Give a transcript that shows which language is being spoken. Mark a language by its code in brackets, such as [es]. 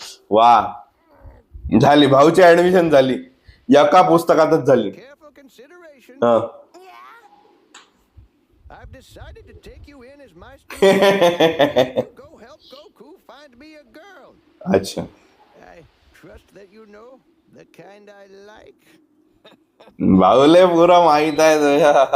[mr] वा झाली भाऊची ऍडमिशन झाली. एका पुस्तकातच झाली. [en] Careful consideration. [mr] हा. [en] Yeah? I've decided to take you in as my student. You go help Goku find me a girl. [mr] अच्छा [en] I trust that you know the kind I like. [mr] भाऊले पुरा माहित आहे तुझ्या.